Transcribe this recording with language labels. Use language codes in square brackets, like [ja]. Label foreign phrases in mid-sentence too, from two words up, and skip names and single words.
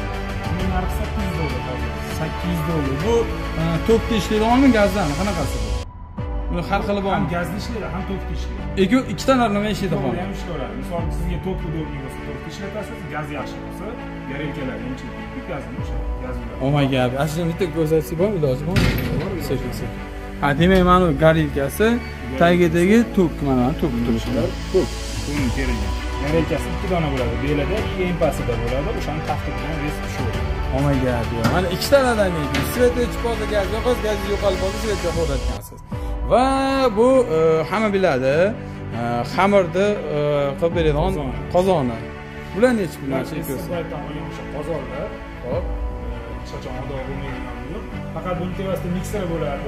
[uz] Buning narxi $800. $800. Bu tokda ishlaydiganmi, gazdanmi? Qanaqasi bu? Buni har xili bormi? Ham gazda ishlaydi, ham tokda ishlaydi. Ikkitalar nima ishlaydi xona? Ham ishlaydi. Misol sizga tokda udobniy bo'lsa, tokda ishlatasiz, gaz yaxshi bo'lsa, garelkalar ham gazni o'sha gaz bilan. [en] Oh my god. [uz] Ashuna bitta ko'rsatsak bormi, iloji bormi? Sekin. Demak, mana bu garelkasi, tagidagi tok, mana tok turishlar. Tok. Buni kerak. Garelkasi 2 dona bo'ladi. Belada, eng pastida bo'ladi. O'shani tafti bilan resp tushadi. [en] Oh my god. [uz] Mana ikkitalardan ekan. Sveta o'chib qolsa, gaz yo'qolsa, gaz yo'qolib qolsa, sveta qo'yayotgansiz. Va bu hamma biladi, xamirni qilib beradigan qozoni. Bular nechi pul narsa ko'rsa? O'sha qozonlar, hop, hech qachon odob bo'lmaydigan bo'lib, faqat buning tevasida mikser bo'ladi.